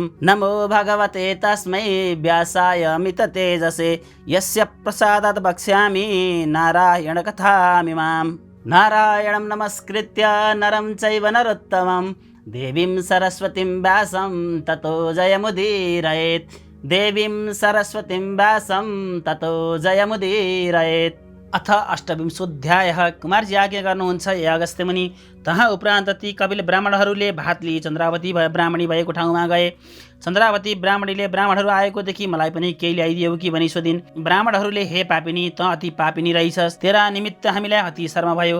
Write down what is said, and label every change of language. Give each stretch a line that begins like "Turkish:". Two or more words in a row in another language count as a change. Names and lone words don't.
Sanskrit: नमो भगवते तस्मै व्यासाय मिततेजसे यस्य प्रसादात् वक्ष्यामि नारायणकथामिमाम्। नारायणं नमस्कृत्य नरं चैव नरोत्तमं देवीं सरस्वतीं व्यासं ततो जयमुदीरयेत्। देवीं सरस्वतीं व्यासं ततो जयमुदीरयेत्। अथ अष्टविंशोऽध्यायः।
Nepali: कुमारजी आज्ञा गर्नुहुन्छ हे अगस्त्य मुनि। तहाँ उपरान्त ती कपिल ब्राह्मणहरूले भात लिई चन्द्रावती ब्राह्मणी भएको ठाउँमा गए। चन्द्रावती ब्राह्मणीले ब्राह्मणहरू आएको देखि मलाई पनि केही ल्याइदियौ कि भनी सोधिन्। ब्राह्मणहरूले हे पापिनी, त अति पापिनी रहेछस्। तेरा निमित्त हामीलाई अति शर्म भयो।